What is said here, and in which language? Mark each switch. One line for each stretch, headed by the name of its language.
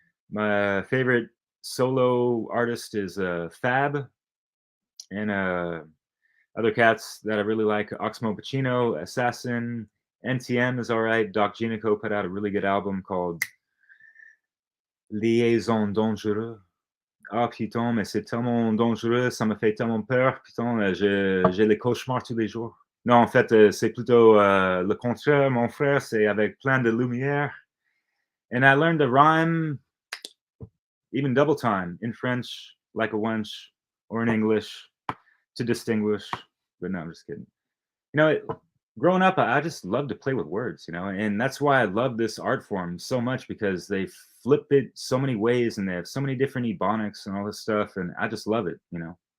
English: My favorite solo artist is Fab, and other cats that I really like: Oxmo Puccino, Assassin, NTM is all right. Doc Genico put out a really good album called Liaison Dangereux.
French: Ah putain, mais c'est tellement dangereux, ça me fait tellement peur. Putain, j'ai les cauchemars tous les jours. Non, en fait, c'est plutôt le contraire, mon frère. C'est avec plein de lumière.
English: And I learned to rhyme even double time in French, like a wench, or in English to distinguish. But no, I'm just kidding. You know, growing up, I just love to play with words, you know, and that's why I love this art form so much, because they flip it so many ways and they have so many different ebonics and all this stuff, and I just love it, you know.